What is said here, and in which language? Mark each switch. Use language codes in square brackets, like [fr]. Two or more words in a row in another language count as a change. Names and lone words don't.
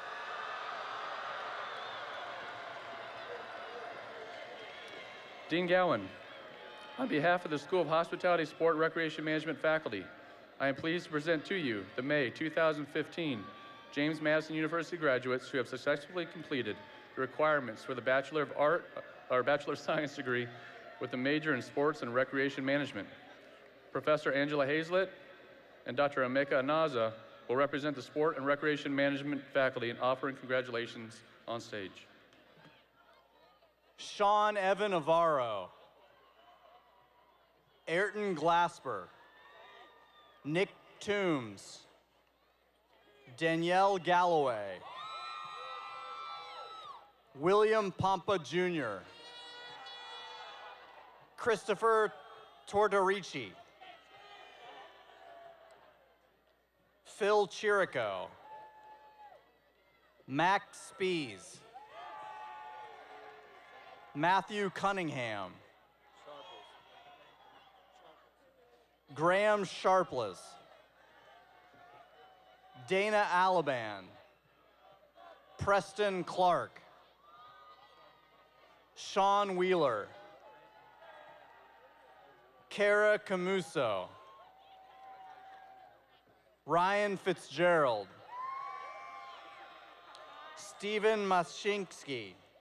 [en] Dean Gowan, on behalf of the School of Hospitality, Sport, and Recreation Management faculty, I am pleased to present to you the May 2015 James Madison University graduates who have successfully completed the requirements for the Bachelor of Art or Bachelor of Science degree with a major in Sports and Recreation Management. Professor Angela Hazlett and Dr. Emeka Anaza will represent the Sport and Recreation Management faculty in offering congratulations on stage. Sean Evan Navarro. Ayrton Glasper. Nick Toombs. Danielle Galloway. William Pompa Jr. Christopher Tortorici. Phil Chirico. Max Spees. Matthew Cunningham. Graham Sharpless. Dana Alaban. Preston Clark. Sean Wheeler. Kara Camuso. Ryan Fitzgerald. Stephen Mashinsky.